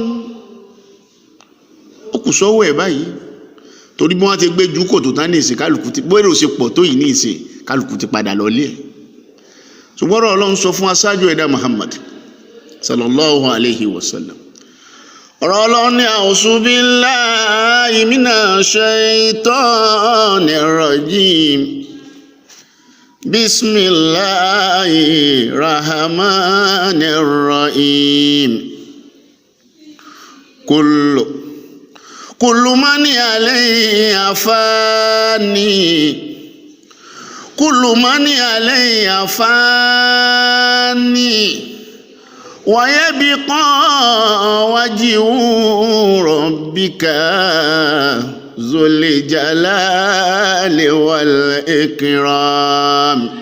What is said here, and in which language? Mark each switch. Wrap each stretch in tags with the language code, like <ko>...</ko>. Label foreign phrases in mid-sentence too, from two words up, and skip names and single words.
<yo>Ó kù sọ́wọ́ ẹ̀ báyìí, torí bí wọ́n ti gbé jù kòtò tán ní ìsìn, kálukú ti bóyá ó ṣe pọ̀ tó yìí ní ìsìn, kálukú ti padà lọlé ẹ̀. Ṣùgbọ́n Ọlọ́run sọ fún aṣáájú ẹ̀dá Muhammad</yo> <ar>صلى الله عليه وسلم.</ar> <yo>Ọ̀rọ̀ Ọlọ́run ní</yo> <ar>أعوذ بالله من الشيطان الرجيم. بسم الله الرحمن الرحيم. كل من عليها فان كل من عليها فان ويبقى وجه ربك ذو الجلال والإكرام.</ar>